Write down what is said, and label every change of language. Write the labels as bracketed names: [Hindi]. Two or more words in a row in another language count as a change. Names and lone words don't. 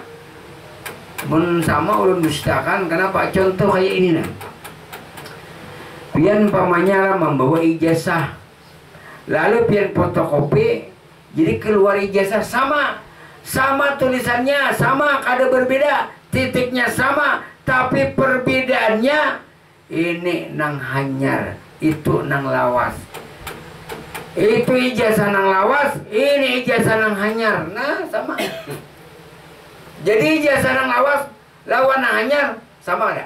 [Banjar] Men sama ulun dustakan. Kenapa? Contoh kayak ini nah. Pian pamannya membawa ijazah, lalu pian fotokopi, jadi keluar ijazah sama, sama tulisannya sama, kada berbeda, titiknya sama, tapi perbedaannya ini nang hanyar, itu nang lawas. Itu ijazah nang lawas, ini ijazah nang hanyar. Nah sama. Jadi ijazah nang lawas lawan nang hanyar sama ada?